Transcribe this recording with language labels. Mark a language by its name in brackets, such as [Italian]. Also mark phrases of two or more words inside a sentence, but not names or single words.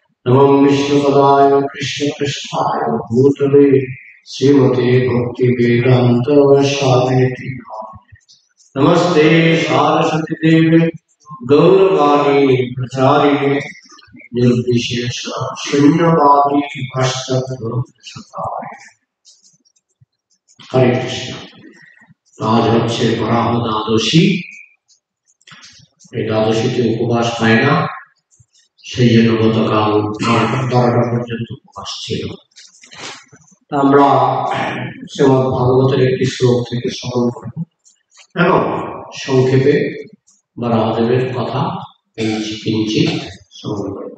[Sanskrit] नमो विष्णुपदाय कृष्णपृष्ठाय भूतले श्रीमते भक्ति वेदांत स्वामिति नमस्ते सरस्वती देवे गौरवाणी प्रचारिणे निर्विशेष शून्यवादी पश्चात्पदाय। [Bangla] হরে কৃষ্ণ। আজ হচ্ছে বরাহ দ্বাদশী। এই দ্বাদশীতে উপবাস হয় না, সেই জন্য গতকাল 12টা পর্যন্ত উপবাস ছিল। আমরা শ্রীমদ্ ভাগবতের একটি শ্লোক থেকে স্মরণ করব এবং সংক্ষেপে বরাহদেবের কথা কিঞ্চিত স্মরণ করব।